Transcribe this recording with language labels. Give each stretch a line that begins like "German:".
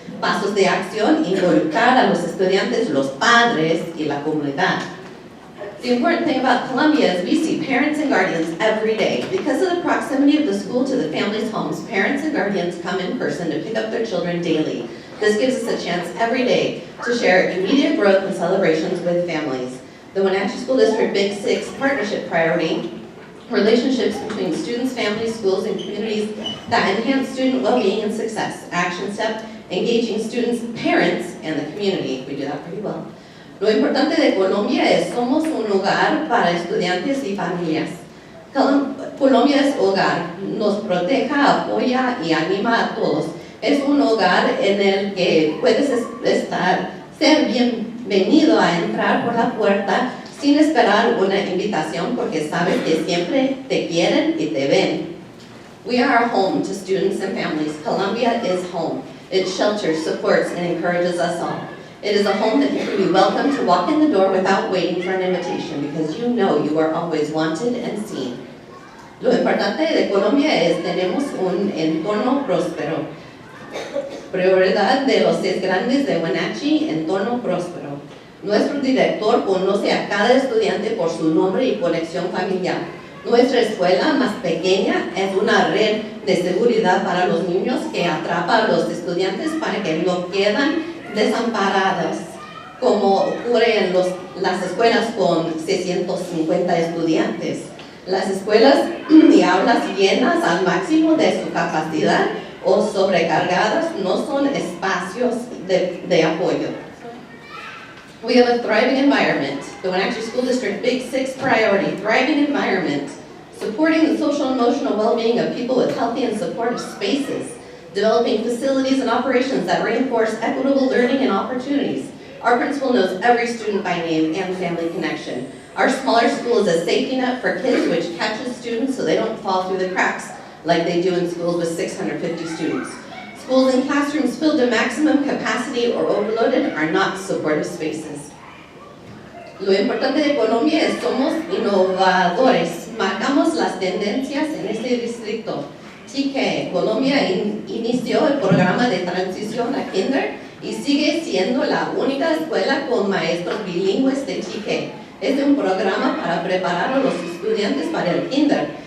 Spanish: Pasos de acción, involucrar a los estudiantes, los padres y la comunidad.
English: The important thing about Columbia is we see parents and guardians every day. Because of the proximity of the school to the families' homes, parents and guardians come in person to pick up their children daily. This gives us a chance every day to share immediate growth and celebrations with families. The Wenatchee School District Big 6 partnership priority, relationships between students, families, schools, and communities that enhance student well-being and success. Action step, engaging students, parents, and the community. We do that pretty well.
Spanish: Lo importante de Colombia es somos un hogar para estudiantes y familias. Colombia es hogar, nos proteja, apoya y anima a todos. Es un hogar en el que puedes estar, ser venido a entrar por la puerta sin esperar una invitación porque sabes que siempre te quieren y te ven.
English: We are home to students and families. Columbia is home. It shelters, supports, and encourages us all. It is a home that you can be welcome to walk in the door without waiting for an invitation because you know you are always wanted and seen.
Spanish: Lo importante de Colombia es tenemos un entorno próspero. Prioridad de los 6 grandes de Wenatchee, entorno próspero. Nuestro director conoce a cada estudiante por su nombre y conexión familiar. Nuestra escuela más pequeña es una red de seguridad para los niños que atrapa a los estudiantes para que no quedan desamparados, como ocurre en las escuelas con 650 estudiantes. Las escuelas y aulas llenas al máximo de su capacidad o sobrecargadas no son espacios de apoyo.
English: We have a thriving environment. The Wenatchee School District Big 6 priority, thriving environment. Supporting the social and emotional well-being of people with healthy and supportive spaces. Developing facilities and operations that reinforce equitable learning and opportunities. Our principal knows every student by name and family connection. Our smaller school is a safety net for kids which catches students so they don't fall through the cracks like they do in schools with 650 students. Schools and classrooms filled to maximum capacity or overloaded are not supportive spaces.
Spanish: Lo importante de Colombia es somos innovadores. Marcamos las tendencias en este distrito. TK, Colombia inició el programa de transición a kinder y sigue siendo la única escuela con maestros bilingües de TK. Es un programa para preparar a los estudiantes para el kinder.